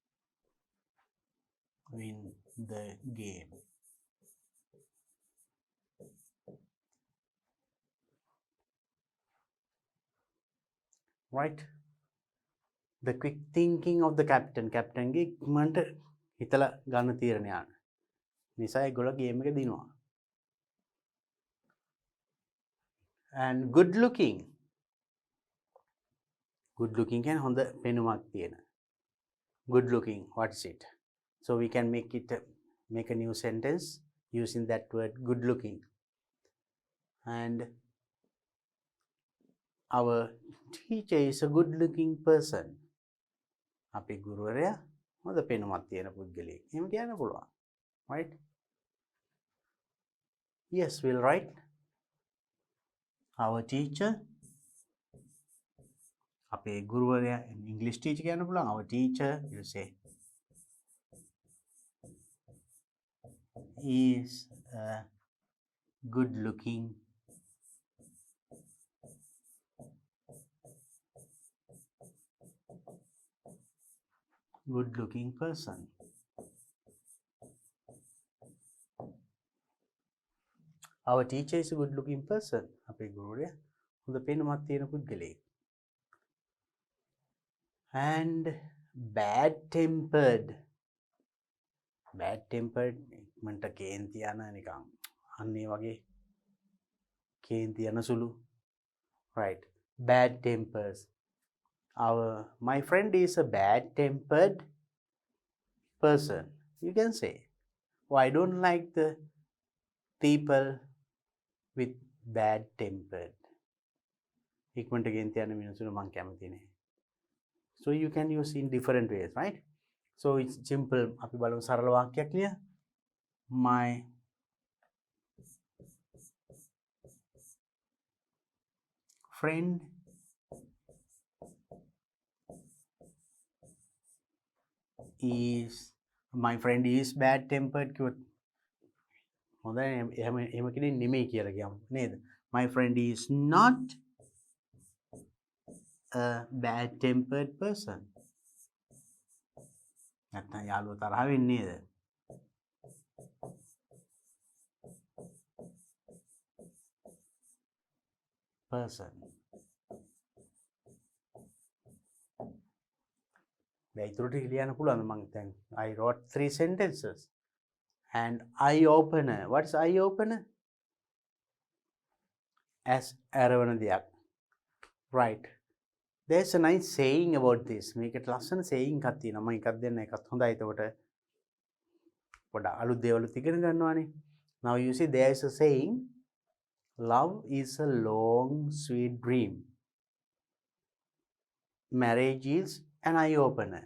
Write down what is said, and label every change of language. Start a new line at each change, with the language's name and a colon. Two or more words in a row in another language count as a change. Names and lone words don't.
English: Win the game. Right? The quick thinking of the captain
Sinhala: ගේ ඉක්මනට හිතලා ගන්න තීරණයක් නිසා ඒගොල්ලෝ ගේම් එක දිනුවා.
English: And good looking
Sinhala: කියන්නේ හොඳ පෙනුමක් තියෙන.
English: Good looking, what is it? So we can make a new sentence using that word good looking. And our teacher is a good looking person.
Sinhala: අපේ ගුරුවරයා හොඳ පෙනුමක් තියෙන පුද්ගලයෙක්. එහෙම කියන්න පුළුවන්.
English: Right? Yes, we'll write our teacher.
Sinhala: අපේ ගුරුවරයා
English: English teacher
Sinhala: කියන්න පුළුවන්.
English: Our teacher, you say, is a good looking person. Our teacher is a good looking person.
Sinhala: අපේ ගුරුවරයා හොඳ පෙනුමක් තියෙන පුද්ගලයෙක්.
English: And bad tempered
Sinhala: ඉක්මනට කේන්ති යන නිකන් අන්නේ වගේ කේන්ති යන සුළු.
English: Right? Bad tempers. My friend is a bad tempered person. You can say, oh, I don't like the people with bad tempered.
Sinhala: ඉක්මනට කේන්ති යන මිනිස්සුන්ට මං කැමති නෑ.
English: So you can use in different ways, right? So it's simple.
Sinhala: අපි බලමු සරල වාක්‍යයක් ලිය.
English: My friend is bad tempered
Sinhala: කිව්වොත් හොඳයි. එහෙම කෙනෙක් නෙමෙයි කියලා කියමු නේද?
English: My friend is not a bad tempered person.
Sinhala: නැත්නම් යාළුවා තරහ වෙන්නේ නේද?
English: Person.
Sinhala: ඉතුරු ටික ලියන්න පුළුවන්. මම දැන්
English: I wrote 3 sentences. And eye opener. What's eye opener? As
Sinhala: ඇරවන දෙයක්.
English: Right. There's a nice saying about this.
Sinhala: මේකට ලස්සන saying එකක් තියෙනවා. මම එකක් දෙන්න. එකත් හොඳයි. එතකොට පොඩ්ඩක් අලුත් දේවලුත් ඉගෙන ගන්නවානේ.
English: Now you see there is a saying, love is a long sweet dream. Marriage is an eye opener.